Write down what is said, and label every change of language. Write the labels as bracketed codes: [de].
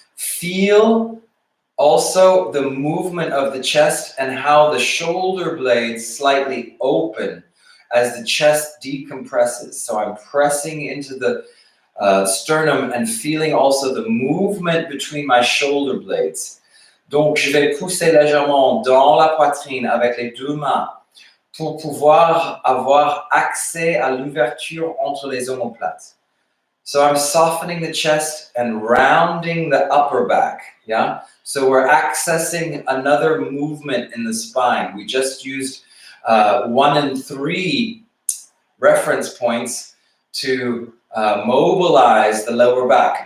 [en] Feel also the movement of the chest and how the shoulder blades slightly open as the chest decompresses. So I'm pressing into the sternum and feeling also the movement between my shoulder blades. [fr] Donc, je vais pousser légèrement dans la poitrine avec les 2 mains pour pouvoir avoir accès à l'ouverture entre les omoplates. [en] So I'm softening the chest and rounding the upper back, yeah? So we're accessing another movement in the spine. We just used 1 and 3 reference points to mobilize the lower back.